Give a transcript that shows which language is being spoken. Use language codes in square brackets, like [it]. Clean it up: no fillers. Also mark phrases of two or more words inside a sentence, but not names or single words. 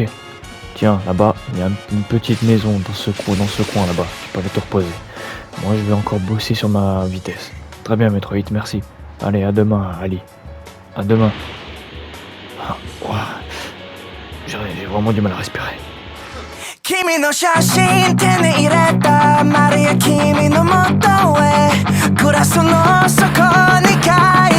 [fr] Tiens, là-bas, il y a une petite maison dans ce coin là-bas. Tu peux aller te reposer. Moi, je vais encore bosser sur ma vitesse. Très bien, Metroid, merci. Allez, à demain, Ali. À demain. J'ai vraiment du mal à respirer. [ja] 君の写真手に入れたマリア君の元へグラスの底に